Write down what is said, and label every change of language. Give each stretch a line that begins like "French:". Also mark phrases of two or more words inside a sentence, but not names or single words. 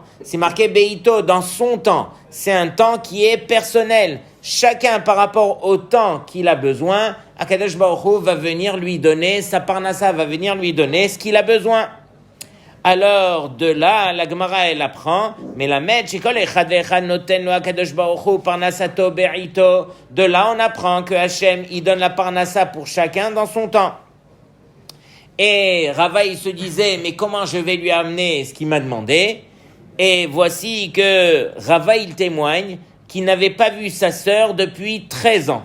French: C'est marqué be'ito dans son temps. C'est un temps qui est personnel. Chacun par rapport au temps qu'il a besoin,
Hebrew: הקדוש ברוך הוא
French: va venir lui donner, sa parnassa va venir lui donner ce qu'il a besoin. Alors, de là, la Gemara, elle apprend, mais la Med,
Hebrew: שכל אחד ואחד נותן לו הקדוש ברוך הוא פרנסתו בעתו.
French: De là, on apprend que Hachem, il donne la parnassa pour chacun dans son temps. Et Rava, il se disait, mais comment je vais lui amener ce qu'il m'a demandé? Et voici que Rava, il témoigne qu'il n'avait pas vu sa sœur depuis 13 ans.